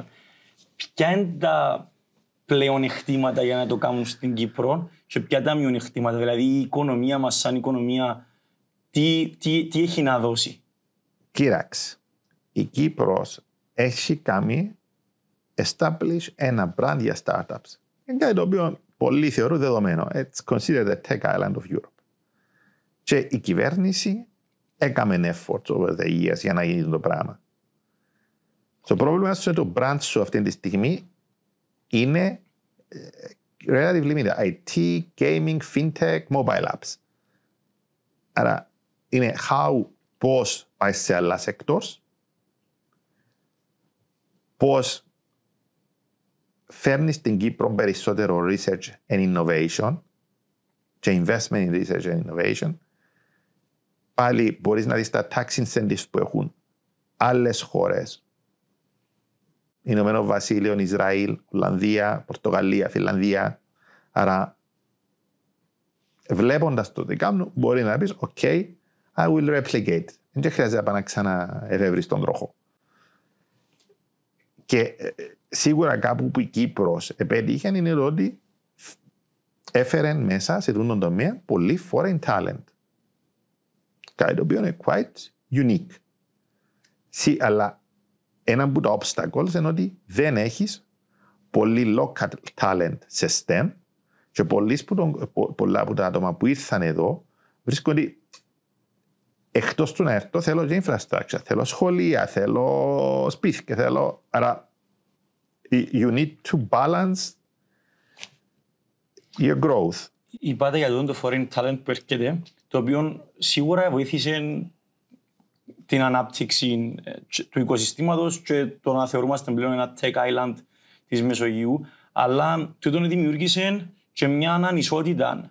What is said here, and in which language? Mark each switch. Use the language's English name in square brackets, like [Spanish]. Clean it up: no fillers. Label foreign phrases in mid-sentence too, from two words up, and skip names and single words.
[Greek] Ποια είναι τα πλεονεκτήματα για να το κάνουν στην Κύπρο και ποια τα μειονεκτήματα? Δηλαδή η οικονομία μας σαν οικονομία τι έχει να δώσει? Κοίταξε, η Κύπρος έχει κάνει establish ένα brand για startups. Είναι κάτι το οποίο πολλοί θεωρούν δεδομένο. [English] It's considered the tech island of Europe. [Greek] Και η κυβέρνηση έκαμε [English] efforts over the years [Greek] για να γίνει το πράγμα. Το πρόβλημα είναι το brand σου αυτή τη στιγμή είναι [English] relatively limited. IT, gaming, fintech, mobile apps. [Greek] Άρα είναι πώς πάει σε άλλα sectors, πώς φέρνεις στην Κύπρο περισσότερο [English] research and innovation [Greek] και [English] investment in research and innovation. [Greek] Πάλι μπορείς να δεις τα [English] tax incentives [Greek] που έχουν άλλες χώρες. Ηνωμένο Βασίλειο, Ισραήλ, Ολλανδία, Πορτογαλία, Φιλανδία. Άρα, βλέποντας το τι κάνουν, μπορεί να πεις, [English] OK, I will replicate. [Greek] Δεν χρειάζεται να ξαναεφεύρεις τον τροχό. Και σίγουρα κάπου που η Κύπρος επέτυχε είναι ότι έφερε μέσα σε αυτόν τον τομέα πολύ [English] foreign talent. [Greek] Κάτι το οποίο είναι [English] quite unique. [Greek] Αλλά ένα από τα obstacles είναι ότι δεν έχεις πολύ [English] local talent [Greek] σε STEM και πολλά από τα άτομα που ήρθαν εδώ βρίσκονται εκτός του να έρθω θέλω και infrastructure, θέλω σχολεία, θέλω σπίτια, θέλω... [English] Άρα you need to balance your growth. [Greek] Είπατε για το [English] foreign talent [Greek] που έρχεται, το οποίο σίγουρα βοήθησε την ανάπτυξη του οικοσυστήματος και το να θεωρούμαστε πλέον ένα [English] tech island [Greek] της Μεσογείου, αλλά τούτο δημιούργησε και μια ανισότητα.